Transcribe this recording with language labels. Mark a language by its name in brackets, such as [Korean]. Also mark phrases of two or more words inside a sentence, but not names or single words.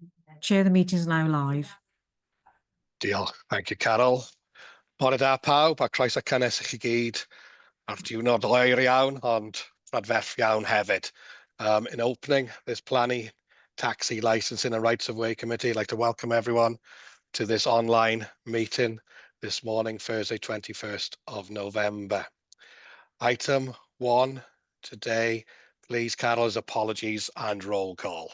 [English] Chair, the meeting is now live. Diolch. Thank you, Carol. [Welsh] Bore da pawb, a croeso cynnes i chi gyd ar diwrnod oer iawn, ond rhadferth iawn hefyd. [English] In opening this planning, taxi licensing and rights of way committee, I'd like to welcome everyone to this online meeting this morning, Thursday, 21st of November. Item 1 today, please, Carol's apologies and roll call.